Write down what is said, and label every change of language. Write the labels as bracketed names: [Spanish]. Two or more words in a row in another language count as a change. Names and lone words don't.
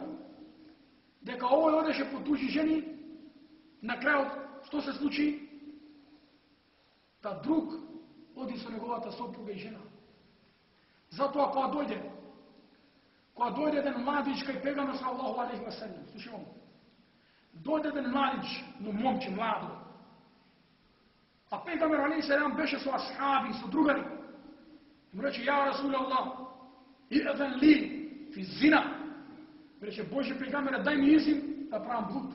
[Macedonian] Дека овој одеше по туѓи жени, на крајот што се случи? Та друг оди со неговата сопруга и жена. Затоа кога дојде еден младич кај пеганот [Arabic] صلى الله عليه وسلم, [Macedonian] слушај ово. Дојде еден младич, но момче младо. А пегамер [Arabic] عليه السلام [Macedonian] беше со асхаби, со другари. Му рече, [Arabic] يا رسول الله, ائذن لي في الزنا. [Macedonian] Рече, Боже пегамере, дај ми изин да правам блуд.